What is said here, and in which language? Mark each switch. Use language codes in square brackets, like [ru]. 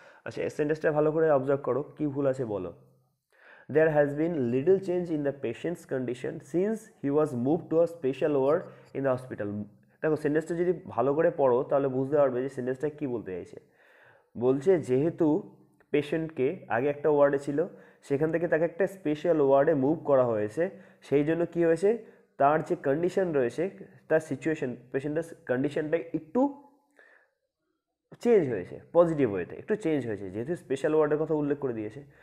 [bn] আচ্ছা, এই সেন্টেন্সটা ভালো করে অবজার্ভ করো, কি ভুল আছে বলো। [en] There has been little change in the patient's condition since he was moved to a special ward in the hospital. [bn] দেখো সেন্টেন্সটা যদি ভালো করে পড়ো তাহলে বুঝতে পারবে যে সেন্টেন্সটা কি বলতে চাইছে। বলছে যেহেতু পেশেন্টকে আগে একটা ওয়ার্ডে ছিল, সেখান থেকে তাকে একটা স্পেশাল ওয়ার্ডে মুভ করা হয়েছে, সেই জন্য কি হয়েছে, তার যে কন্ডিশন রয়েছে, তার সিচুয়েশন, পেশেন্টের কন্ডিশনটা একটু চেঞ্জ হয়েছে, পজিটিভ ওয়েতে একটু চেঞ্জ হয়েছে, যেহেতু স্পেশাল ওয়ার্ডের কথা উল্লেখ করে দিয়েছে।